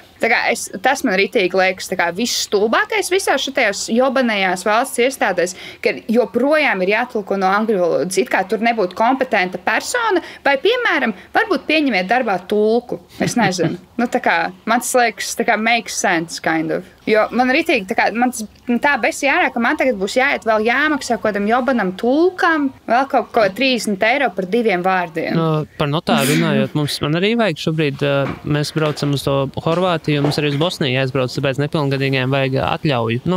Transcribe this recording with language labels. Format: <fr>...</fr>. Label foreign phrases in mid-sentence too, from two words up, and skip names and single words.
<lv>Tas man ritīgi liekas viss stulbākais visās šitajās jobanējās valsts iestādēs, ka joprojām ir jātulko no angļu valodas. It kā tur nebūtu kompetenta persona, vai, piemēram, varbūt pieņemiet darbā tulku. Es nezinu. Man tas liekas,</lv> <en>makes sense, kind of.</en> <lv>Jo man ritīgi, man tā besi jārā, ka man tagad būs jāiet vēl jāmaksā kaut kādam jobanam tulkam, vēl kaut ko 30 eiro par 2 vārdiem. vārdiem. Par notāru runājot, man arī vajag šobrīd, mēs braucam uz to Horvātiju, mums arī uz Bosniju jāizbrauc, tāpēc nepilngadīgiem vajag atļauju.</lv>